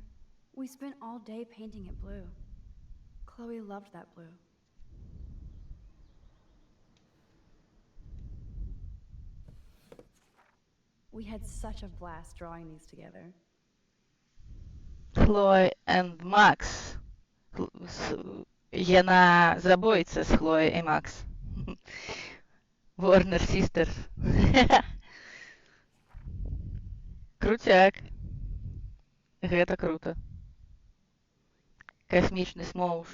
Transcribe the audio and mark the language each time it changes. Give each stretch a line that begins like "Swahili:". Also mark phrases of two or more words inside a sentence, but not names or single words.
English: We spent all day painting it blue. Chloe loved that blue. We had such a blast drawing these together. Chloe and Max.
Belarusian: Яна забоіцца з Chloe і Max.
English: Warner Sisters.
Belarusian: Крутяк. Гэта круто. Касмічны смоўж.